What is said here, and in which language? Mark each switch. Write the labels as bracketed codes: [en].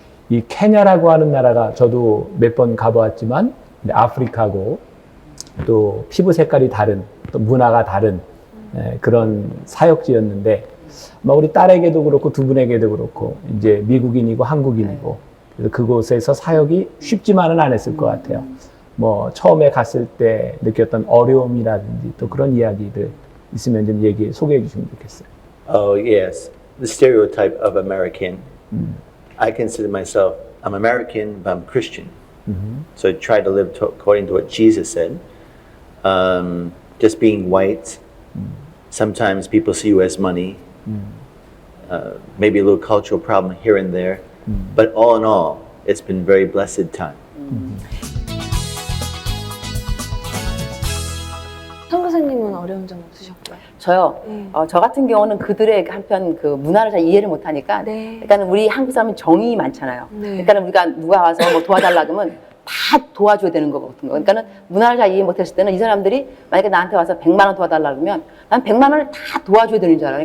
[ko] 이 케냐라고 하는 나라가 저도 몇 번 가보았지만 아프리카고 또 피부 색깔이 다른 또 문화가 다른 그런 사역지였는데 아마 우리 딸에게도 그렇고 두 분에게도 그렇고 이제 미국인이고 한국인이고 그래서 그곳에서 사역이 쉽지만은 않았을 것 같아요. 뭐 처음에 갔을 때 느꼈던 어려움이라든지 또 그런 이야기들 있으면 좀 소개해 주시면 좋겠어요. [en] Oh, yes. The stereotype of American. I consider myself, I'm American, but I'm Christian. So I try to live according to what Jesus said. Just being white. Sometimes people see you as money. Maybe a little cultural problem here and there. But all in all, it's been very blessed time. [ko] 선교사님은 어려운 점 없으셨고요? 저요. 네. 저 같은 경우는 그들의 한편 그 문화를 잘 이해를 못하니까. 네. 그러니까 우리 한국 사람은 정이 많잖아요. 네. 그러니까 우리가 누가 와서 뭐 도와달라 그러면 다 도와줘야 되는 거 같은 거. 그러니까는 문화를 잘 이해 못했을 때는 이 사람들이 만약에 나한테 와서 100만 원 도와달라 그러면 난 100만 원을 다 도와줘야 되는 줄 알아.